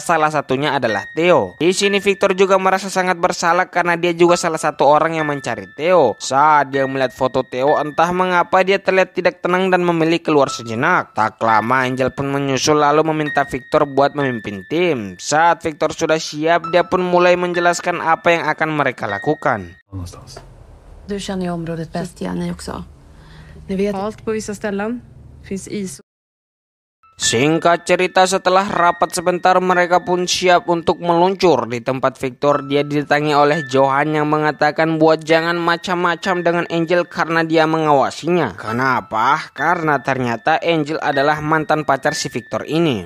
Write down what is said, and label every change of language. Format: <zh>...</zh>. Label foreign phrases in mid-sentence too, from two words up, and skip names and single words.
<id>Salah satunya adalah Theo. Di sini Victor juga merasa sangat bersalah karena dia juga salah satu orang yang mencari Theo. Saat dia melihat foto Theo, entah mengapa dia terlihat tidak tenang dan memilih keluar sejenak. Tak lama Angel pun menyusul lalu meminta Victor buat memimpin tim. Saat Victor sudah siap, dia pun mulai menjelaskan apa yang akan mereka lakukan.</id> <sv>Du känner ju området bäst, ja, ni också. Ni vet allt på vissa ställen. Finns is.</sv> <id>Singkat cerita, setelah rapat sebentar mereka pun siap untuk meluncur. Di tempat Victor, dia didatangi oleh Johan yang mengatakan buat jangan macam-macam dengan Angel karena dia mengawasinya. Kenapa? Karena ternyata Angel adalah mantan pacar si Victor ini.</id>